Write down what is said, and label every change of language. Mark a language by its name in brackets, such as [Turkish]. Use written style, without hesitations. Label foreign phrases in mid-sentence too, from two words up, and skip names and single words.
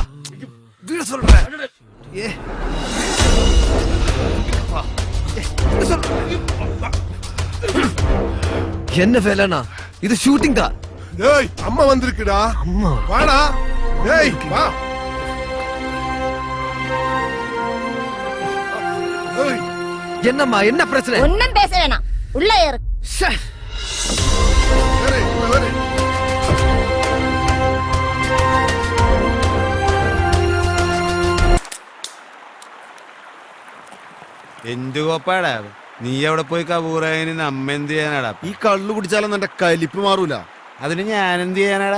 [Tamil] വീട് சொல்றேன். என்ன வேலைனா இது ஷூட்டிங் தான். டேய், அம்மா வந்திருக்குடா. அம்மா வாடா. டேய், வா. டேய், என்னம்மா, என்ன பிரச்சனை? ஒன்னும் பேச வேணாம், உள்ள ஏறு. ஷே. வரு, வரு. [Malayalam] എന്ത് കോപ്പാടാ നീ എവിടെ പോയി കബൂറായതിന് നമ്മ എന്ത് ചെയ്യാനാടാ? ഈ കള്ളു കുടിച്ചാലൊന്നും എന്റെ കലിപ്പ് മാറൂല. അതിന് ഞാൻ എന്ത് ചെയ്യാനാടാ?